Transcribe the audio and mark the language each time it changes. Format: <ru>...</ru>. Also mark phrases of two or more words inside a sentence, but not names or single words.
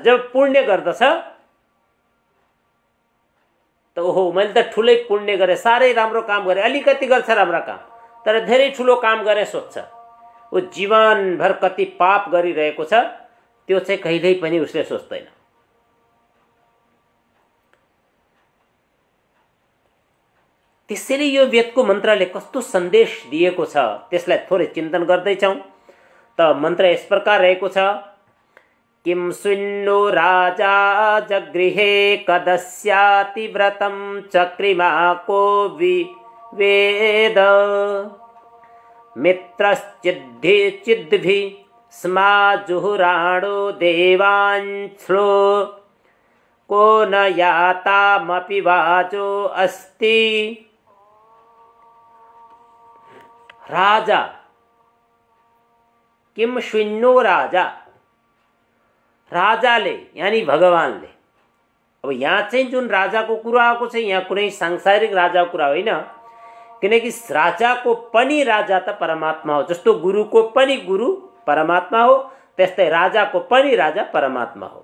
<ne>जब पुण्य गर्दछ त ओहो, मैले त ठुलै पुण्य गरे, साह्रै राम्रो काम गरे, अलिकति गर्छ राम्रो काम, तर धेरै ठुलो काम गर्ने सोच्छ, ऊ जीवनभर कति पाप गरिरहेको छ त्यो चाहिँ कहिल्यै पनि उसले सोच्दैन। त्यसैले यो वेदको मन्त्रले कस्तो सन्देश दिएको छ त्यसलाई थोरै चिन्तन गर्दैछौँ। त मन्त्र यस प्रकार रहेको छ,</ne> <sa>किं सुन्नो राजा जगृहे कदस्याति व्रतं चक्रिमाको विवेद मित्रश्चिद्भि स्मा जुहुराणो देवांश्लो को न यातामपि वाचो अस्ति। राजा किम शून्यो राजा,</sa> <ne>राजाले यानी भगवानले, अब यहाँ चाहिँ जुन राजाको कुरा आएको छ यहाँ कुनै सांसारिक राजाको कुरा होइन, किनकि राजाको पनि राजा त परमात्मा हो। जस्तो गुरुको पनि गुरु परमात्मा हो त्यस्तै राजाको पनि राजा परमात्मा हो।</ne>